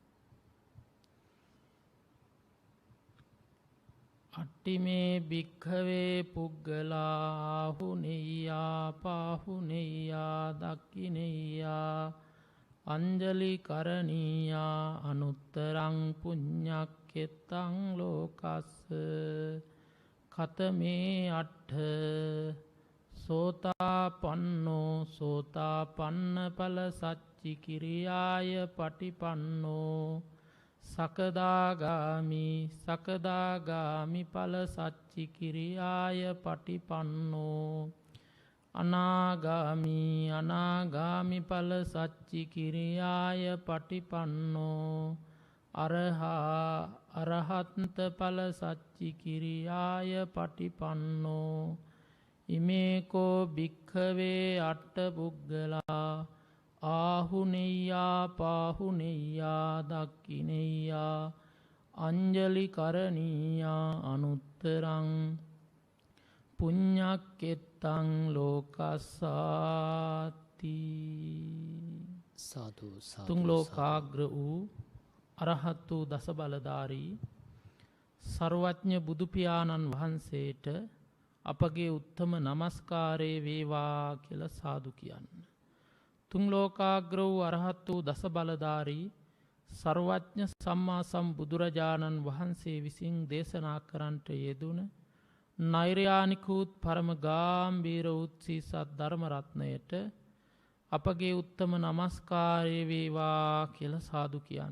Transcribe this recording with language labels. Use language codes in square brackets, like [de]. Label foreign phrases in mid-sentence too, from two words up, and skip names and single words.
[pi] අට්ටිමේ භික්ඛවේ පුග්ගලා හුනෙය්‍යා පාහුනෙය්‍යා දක්ඛිනෙය්‍යා අංජලි කරණීයා අනුත්තරං පුඤ්ඤක්ඛෙත්තං ලෝකස්ස කතමේ අට්ඨ සෝතාපන්නෝ සෝතාපන්න ඵල සච්චි කිරියාය පටිපන්නෝ සකදාගාමි සකදාගාමි ඵල සච්චි කිරියාය පටිපන්නෝ අනාගාමි අනාගාමි ඵල සච්චි කිරියාය පටිපන්නෝ අරහා අරහත් ඵල සච්චි කිරියාය පටිපන්නෝ ඉමේකෝ භික්ඛවේ අට්ඨ පුග්ගලා ආහුනෙය්‍යා පාහුනෙය්‍යා දක්ඛිනෙය්‍යා අංජලි කරණීයා අනුත්තරං පුඤ්ඤක්ඛෙත්තං ලෝකස්සාති. [si] සාදු සාදු. තුන් ලෝකාග්‍ර වූ අරහත් වූ දස බලධාරී සර්වඥ බුදු පියාණන් වහන්සේට අපගේ උත්තම නමස්කාරය වේවා කියලා සාදු කියන්න. තුන් ලෝකාග්‍ර වූ අරහත් වූ දස බලධාරී සර්වඥ සම්මා සම්බුදුරජාණන් වහන්සේ විසින් දේශනා කරන්නට යෙදුන නෛර්යානිකූත් පරම ගාම්භීර උත්සී සත් ධර්ම රත්නයට අපගේ උත්තම නමස්කාරය වේවා කියලා සාදු කියන්න.